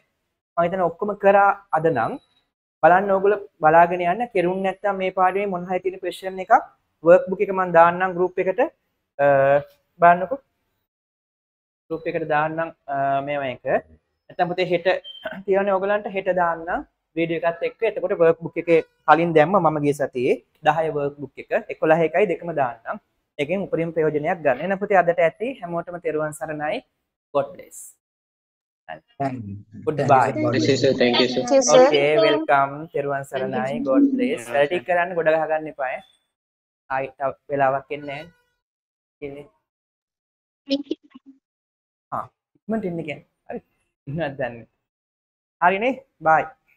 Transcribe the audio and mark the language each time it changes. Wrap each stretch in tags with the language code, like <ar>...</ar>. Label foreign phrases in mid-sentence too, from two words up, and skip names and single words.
<si>මම හිතන්නේ ඔක්කොම කරා අද නම් බලන්න ඕගොල්ලෝ බලාගෙන යන්න කෙරුන්නේ නැත්නම් මේ පාඩමේ මොන හරි තියෙන ක්වෙස්චන් එකක්</si> <en>work book</en> <si>එක මම දාන්නම් ගෲප් එකට බලන්නකෝ ගෲප් එකට දාන්නම් මේව එක නැත්නම් පුතේ හෙට තියවනේ ඕගලන්ට හෙට දාන්නම් වීඩියෝ එකත් එක්ක එතකොට</si> <en>work book</en> <si>එකේ කලින් දැම්ම මම ගිය සතියේ 10</si> <en>work book</en> <si>එක 11 එකයි දෙකම දාන්නම් එකෙන් උපරිම ප්‍රයෝජනයක් ගන්න. එහෙනම් පුතේ අදට ඇති හැමෝටම තෙරුවන් සරණයි.</si> <en>God bless. Goodbye. Thank you, sir. Okay, welcome.</en> <si>තෙරුවන් සරණයි.</si> <en>God bless.</en> <si>වැඩ ටික කරන්න ගොඩ ගහ ගන්න එපා ඈ. ආයි තව වෙලාවක් එන්නේ නැහැ. ඉක්මනට එන්න කියන්නේ. හරි. ඉන්නවත් දන්නේ. හරිනේ. Bye.</si>